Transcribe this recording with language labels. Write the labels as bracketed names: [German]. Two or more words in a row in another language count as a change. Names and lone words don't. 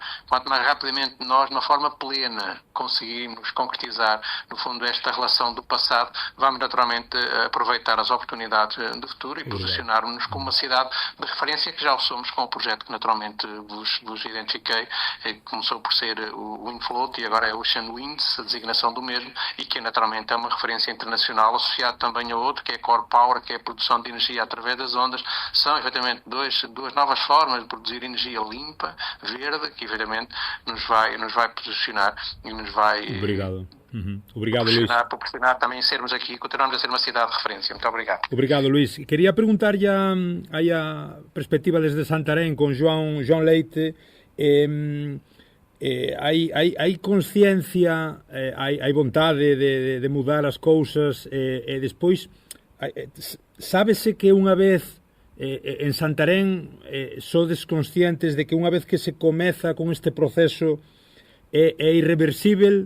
[Portuguese] Quanto mais rapidamente nós, na forma plena, conseguimos concretizar, no fundo, esta relação do passado, vamos naturalmente aproveitar as oportunidades do futuro e posicionar-nos como uma cidade de referência, que já o somos com o projeto que naturalmente vos identifiquei, que começou por ser o Infloat e agora é o Ocean Winds, a designação do mesmo, e que naturalmente é uma referência internacional, associado também a outro, que é a Core Power, que é a produção de energia através das ondas. São efetivamente duas novas formas de produzir energia limpa, verde, que efetivamente nos vai posicionar e nos vai Obrigado, Luís. Proporcionar também sermos aqui, continuamos a ser uma cidade de referência. Muito obrigado. Obrigado, Luís. [Galician] Quería preguntarlle a perspectiva desde Santarém con João Leite. Hai consciencia, hai vontade de mudar as cousas, e despois sábese que unha vez en Santarém sodes conscientes de que unha vez que se comeza con este proceso é irreversible.